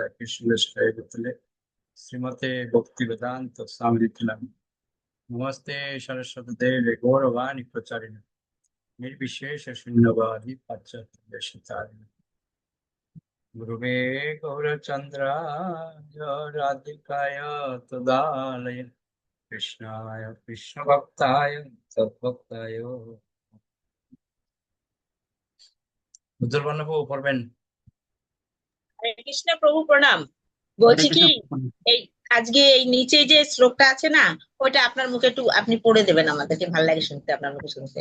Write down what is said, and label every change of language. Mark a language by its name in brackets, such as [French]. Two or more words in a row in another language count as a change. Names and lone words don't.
[Sanskrit] विष्णुपृष्ठाय भूतले श्रीमते भक्तिवेदांत स्वामिनिति नामिने नमस्ते सरस्वती देवे गौरवाणी प्रचारिणे निर्विशेष शून्यवादी पाश्चात्य गुरुवे गौरचन्द्राय राधिकाय तदालय कृष्णाय कृष्णभक्ताय तद्भक्ताय [Bangla] উজ্জ্বল বাবু পড়বেন। হরে কৃষ্ণ প্রভু প্রণাম। হরে বলছি কৃষ্ণ কি, এই আজকে এই নিচে যে শ্লোকটা আছে না, ওইটা আপনার মুখে একটু আপনি পড়ে দেবেন, আমাদেরকে ভালো লাগে শুনতে, আপনার মুখে শুনতে।